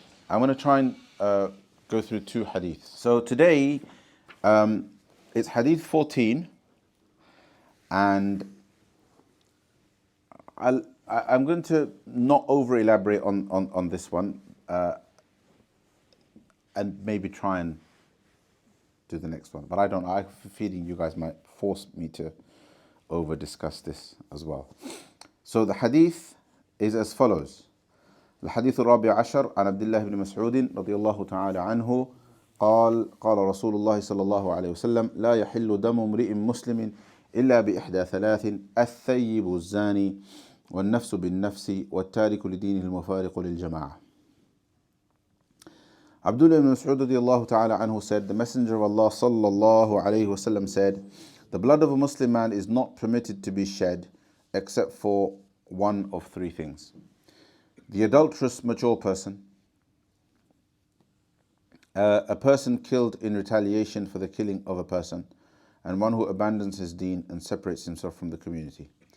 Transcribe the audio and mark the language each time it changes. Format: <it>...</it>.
<en>I'm going to try and go through two hadiths. So today it's hadith 14, and I'm going to not over elaborate on this one, and maybe try and do the next one. But I have a feeling you guys might force me to over discuss this as well. So the hadith is as follows.</en> <ar>الحديث الرابع عشر عن عبد الله بن مسعود رضي الله تعالى عنه قال قال رسول الله صلى الله عليه وسلم لا يحل دم امرئ مسلم إلا بإحدى ثلاث الثيب الزاني والنفس بالنفس والتارك لدينه المفارق للجماعة.</ar> <en>Abdullah ibn Mas'ud radiallahu ta'ala anhu said, the Messenger of Allah sallallahu alayhi wasallam said, the blood of a Muslim man is not permitted to be shed except for one of three things: the adulterous mature person, a person killed in retaliation for the killing of a person, and one who abandons his deen and separates himself from the community.</en>